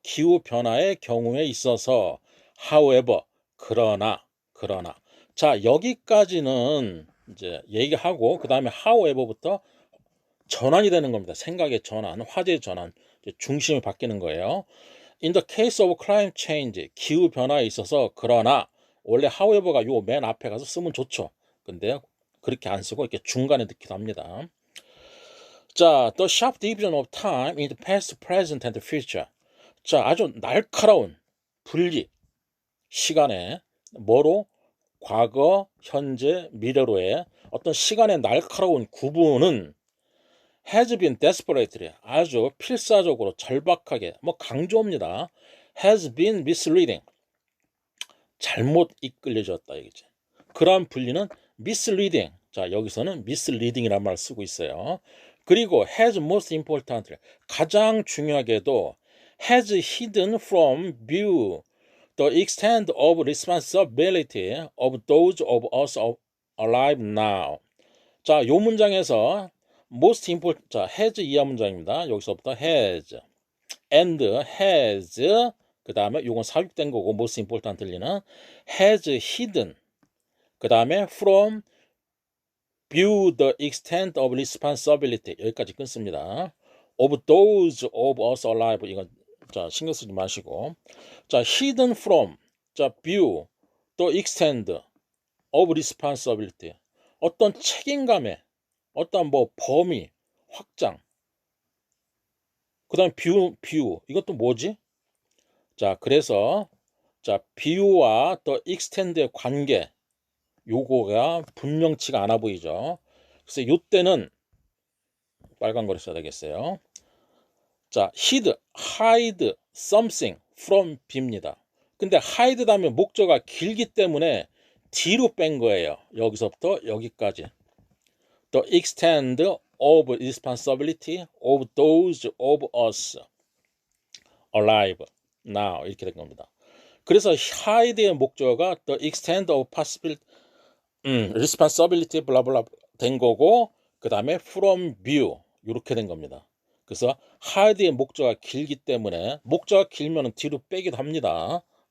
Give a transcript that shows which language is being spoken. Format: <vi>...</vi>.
<ko>기후 변화의 경우에 있어서 however, 그러나 자, 여기까지는 이제 얘기하고 그 다음에 however부터 전환이 되는 겁니다. 생각의 전환, 화제의 전환, 중심이 바뀌는 거예요.</ko> <en>In the case of climate change,</en> <ko>기후 변화에 있어서 그러나, 원래 however가 요 맨 앞에 가서 쓰면 좋죠. 근데 그렇게 안 쓰고 이렇게 중간에 넣기도 합니다.</ko> <en>자, the sharp division of time in the past, present, and future.</en> <ko>자, 아주 날카로운 분리, 시간에 뭐로? 과거, 현재, 미래로의 어떤 시간의 날카로운 구분은</ko> <en>has been desperately,</en> <ko>아주 필사적으로 절박하게, 뭐 강조입니다.</ko> <en>has been misleading,</en> <ko>잘못 이끌려졌다 이거지. 그러한 분리는 misleading, 자, 여기서는 misleading이라는 말을 쓰고 있어요. 그리고</ko> <en>has most importantly,</en> <ko>가장 중요하게도</ko> <en>has hidden from view the extent of responsibility of those of us alive now.</en> <ko>자, 요 문장에서 most important, 자, has 이하 문장입니다. 여기서부터</ko> <en>has and has,</en> <ko>그 다음에 요건 삽입된 거고</ko> <en>most important</en> <ko>들리는</ko> <en>has hidden,</en> <ko>그 다음에</ko> <en>from view the extent of responsibility,</en> <ko>여기까지 끊습니다.</ko> <en>of those of us alive,</en> <ko>이건 자, 신경 쓰지 마시고, 자,</ko> <en>hidden from,</en> <ko>자,</ko> <en>view the extent of responsibility,</en> <ko>어떤 책임감의 어떤 뭐 범위, 확장, 그 다음에 비유, 이것도 뭐지? 자, 그래서 자, 비유와 the extend의 관계, 요거가 분명치가 않아 보이죠. 그래서 요때는 빨간 거를 써야 되겠어요. 자,</ko> <en>hide something from B</en> <ko>입니다. 근데 hide 다음에 목적어가 길기 때문에 뒤로 뺀 거예요. 여기서부터 여기까지.</ko> <en>The extent of responsibility of those of us alive now,</en> <ko>이렇게 된 겁니다. 그래서 hide의 목적어가</ko> <en>the extent of possibility, responsibility</en> <ko>블라블라 된 거고, 그 다음에</ko> <en>from view</en> <ko>이렇게 된 겁니다. 그래서 hide의 목적어가 길기 때문에 목적어가 길면 뒤로 빼기도 합니다.</ko>